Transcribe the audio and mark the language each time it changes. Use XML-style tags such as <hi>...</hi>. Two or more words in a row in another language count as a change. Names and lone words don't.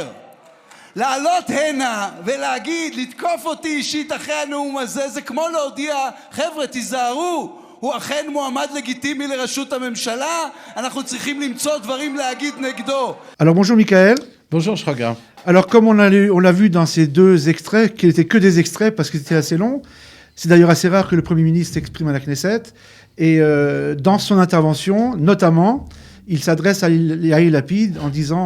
<he>לעלות הנה ולהגיד, לתקוף אותי אישית אחרי הנאום הזה, זה כמו להודיע, חבר'ה, תיזהרו, הוא אכן מועמד לגיטימי לראשות הממשלה, אנחנו צריכים למצוא דברים להגיד נגדו.</he> <fr>Alors bonjour Michael. Bonjour Shraga. Alors comme on l'a vu dans ces deux extraits, qui n'étaient que des extraits parce que c'était assez long, c'est d'ailleurs assez rare que le Premier ministre s'exprime à la Knesset, et dans son intervention, notamment, il s'adresse à Yair Lapid en disant...</fr>